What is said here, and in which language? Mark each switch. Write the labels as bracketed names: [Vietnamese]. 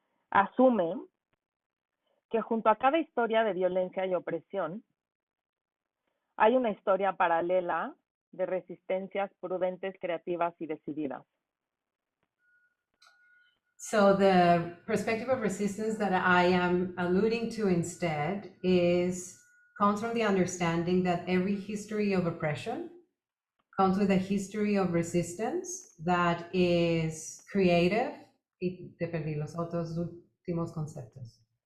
[Spanish] Asume que junto a cada historia de violencia y opresión hay una historia paralela de resistencias prudentes, creativas y decididas. [English] So the perspective of resistance that I am alluding to instead comes from the understanding that every history of oppression comes with a history of resistance that is creative. [Spanish] Y te perdí los otros últimos conceptos.